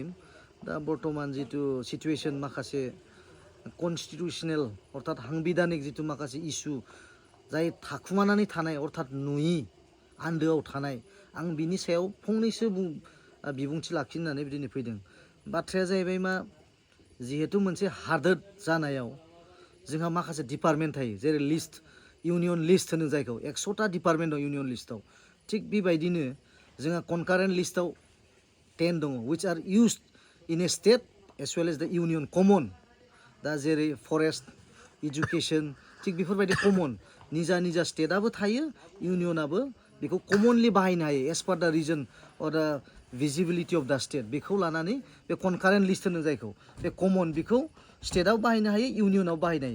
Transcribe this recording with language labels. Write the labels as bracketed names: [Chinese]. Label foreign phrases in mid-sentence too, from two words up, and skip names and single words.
[Bodo] दा बर्तमान जितु सिचुवेसन माखासे कनस्टिटिउसनेल अर्थात सांबिधानिक जितु माखासे इस्यु जाय थाखुमानानै थानाय अर्थात नुयि आन्दोआव थानाय आं बिनि सायाव फंनैसो बिबुंथि लाखिनानै दिनै फैदों। बाथ्राया जाहैबाय मा जिहेतु मोनसे हादोर जानायाव जोंहा माखासे डिपार्टमेन्ट थायो जेरै लिस्ट [English] union list [Bodo] होनो जायखौ 100टा डिपार्टमेन्ट दं [English] union list. [Bodo] थिग बेबायदिनो जोंहा [English] concurrent list [Bodo] 10 दङ [English] which are used in a state as well as the union common। [Bodo] दा जेरै फरेस्ट इडुकेसन थिग बेफोरबायदि कमन निजा स्टेटआबो थायो इउनियनाबो बेखौ कमनलि बाहायनो हायो [English] as per the reason or the visibility of the state [Bodo] बेखौ लानानै बे [English] concurrent list [Bodo] होनो जायखौ बे कमन बेखौ स्टेटआव बाहायनो हायो इउनियनाव बाहायनो हायो।